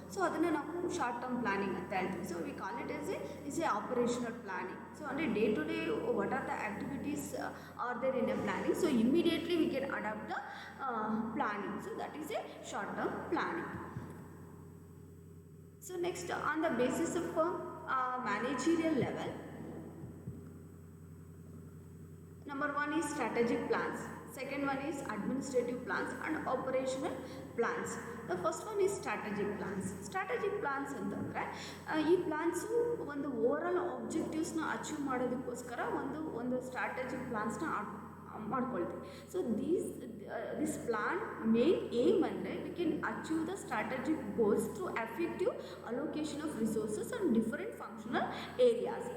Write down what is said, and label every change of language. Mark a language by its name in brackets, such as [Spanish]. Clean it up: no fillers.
[Kannada] So ಅದನ್ನು ನಾವು short term planning ಅಂತ ಹೇಳ್ತೀವಿ. [English] So we call it is a operational planning. So ಅಂದರೆ day to day what are the activities are there in a planning, so immediately we can adapt the planning. So that is a short term planning. So next, on the basis of managerial level, number one is strategic plans, second one is administrative plans and operational plans. The first one is strategic plans. [Kannada] Strategic plans ಅಂತಂದರೆ ಈ plans ಒಂದು overall ಆಬ್ಜೆಕ್ಟಿವ್ಸ್ನ achieve ಮಾಡೋದಕ್ಕೋಸ್ಕರ ಒಂದು strategic ಪ್ಲಾನ್ಸ್ನ ಮಾಡ್ಕೊಳ್ತೀವಿ. [English] So this plan main aim ಅಂದರೆ we can achieve the strategic goals through effective allocation of resources and different functional areas.